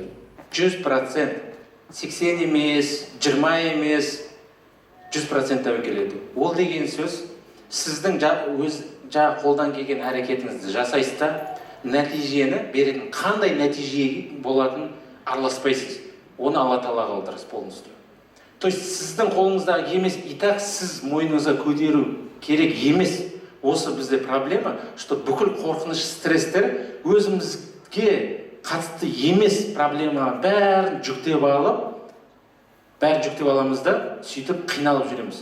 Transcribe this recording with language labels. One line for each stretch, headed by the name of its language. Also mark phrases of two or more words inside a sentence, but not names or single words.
Kazakh: 100%. 80 емес, 20 емес, 100% тәуекел ету. Ол деген сөз, сіздің өз қолдан келген әрекетіңізді жасайсыз да, нәтижені беретін, қандай нәтиже болатын араласпайсыз. Оны Алла Тағалаға қалдырасыз полностью.
Russian: То есть
Kazakh: сіздің қолыңыздағы емес,
Russian: и так
Kazakh: сіз мойныңызға көтеру керек емес. Осы бізде проблема, что бүкіл қорқыныш, стресстер өзімізге қатысты емес проблема бәрін жүктеп аламыз да, сөйтіп қиналып жүреміз.